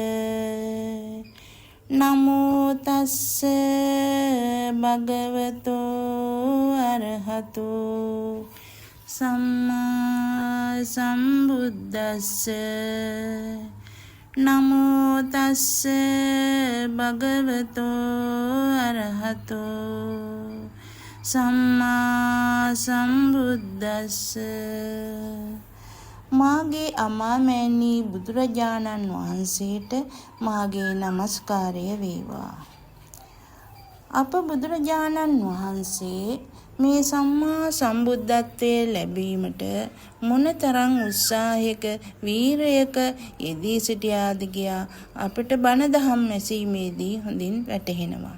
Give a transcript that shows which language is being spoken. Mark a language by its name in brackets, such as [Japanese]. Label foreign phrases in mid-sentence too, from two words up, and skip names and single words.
[Pali] නමෝ තස්ස භගවතෝ අරහතෝ සම්මා සම්බුද්දස්ස. නමෝ තස්ස භගවතෝ අරහතෝ සම්මා සම්බුද්දස්ස. [Sinhala] මාගේ අමාමෑණී බුදුරජාණන් වහන්සේට මාගේ නමස්කාරය වේවා. අප බුදුරජාණන් වහන්සේ මේ සම්මා සම්බුද්ධත්වයේ ලැබීමට මොනතරම් උත්සාහයක වීරයක යෙදී සිටියාද කියා අපට බණ දහම් ඇසීමේදී හොඳින් වැටහෙනවා.